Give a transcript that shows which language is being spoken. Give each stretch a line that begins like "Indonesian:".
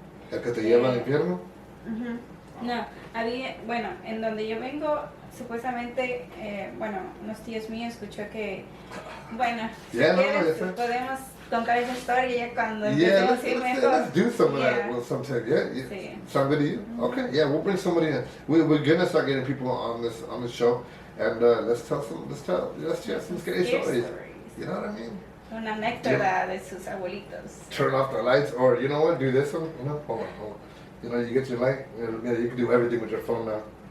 Spanish: ¿El que te lleva al infierno? No, había, bueno, en donde yo vengo, supuestamente, unos tíos míos escuchó que, bueno, si quieres, podemos contar esa historia ya cuando empecemos a ir mejor.
English: Let's do some of that sometime. Yeah.
Spanish: Sí.
English: Somebody, okay, yeah, we'll bring somebody in. We're gonna start getting people on this show, and let's share some scary stories. You know what I mean?
Spanish: Una anécdota de sus abuelitos.
English: Turn off the lights, or you know what? Do this one. You know, hold on. You know, you get your light. Yeah, you can do everything with your phone now.